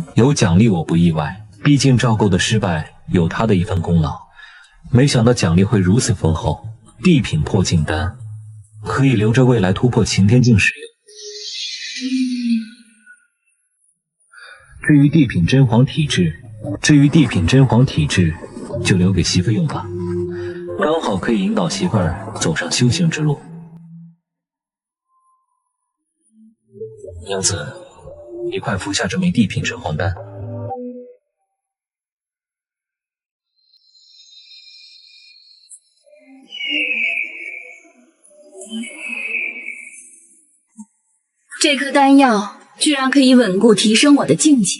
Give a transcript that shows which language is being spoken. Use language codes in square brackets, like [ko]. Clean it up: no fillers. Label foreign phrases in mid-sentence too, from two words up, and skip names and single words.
[zh] 有獎勵我不意外，畢竟趙構的失敗有他的一份功勞。沒想到獎勵會如此豐厚，地品破境丹可以留着未來突破擎天境使用。至於地品真黃體質，至于地品真皇体质，就留给媳妇用吧，刚好可以引导媳妇儿走上修行之路。娘子，你快服下这枚地品真皇丹。这颗丹药居然可以稳固提升我的境界。